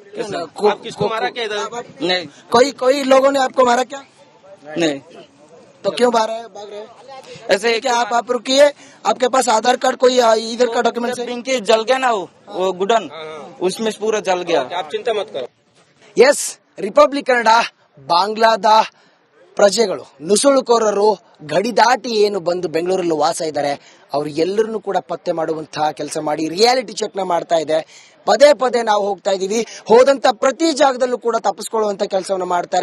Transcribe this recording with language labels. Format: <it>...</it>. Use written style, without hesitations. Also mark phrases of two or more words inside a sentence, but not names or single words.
<hi>आप किसको मारा क्या इधर? नहीं कोई लोगों ने आपको मारा क्या? नहीं, तो क्यों भाग रहे? ऐसे क्या आप रुकिए, आपके पास आधार कार्ड कोई इधर का डॉक्यूमेंट है? पिंकी जल गया ना वो गुडन, उसमें पूरा जल गया। आप चिंता मत करो।</hi> <kn>ಎಸ್, ರಿಪಬ್ಲಿಕ್ ಕನ್ನಡ ಬಾಂಗ್ಲಾದ ಪ್ರಜೆಗಳು ನುಸುಳುಕೋರರು ಗಡಿ ದಾಟಿ ಏನು ಬಂದು ಬೆಂಗಳೂರಲ್ಲಿ ವಾಸ ಇದ್ದಾರೆ ಅವ್ರು ಎಲ್ಲರನ್ನು ಕೂಡ ಪತ್ತೆ ಮಾಡುವಂತಹ ಕೆಲಸ ಮಾಡಿ</kn> <en>reality check</en> <kn>ನ ಮಾಡ್ತಾ ಇದೆ. ಪದೇ ಪದೇ ನಾವು ಹೋಗ್ತಾ ಇದೀವಿ, ಹೋದಂತ ಪ್ರತಿ ಜಾಗದಲ್ಲೂ ಕೂಡ ತಪ್ಪಿಸ್ಕೊಳ್ಳುವಂತ ಕೆಲಸವನ್ನು ಮಾಡ್ತಾರೆ.</kn>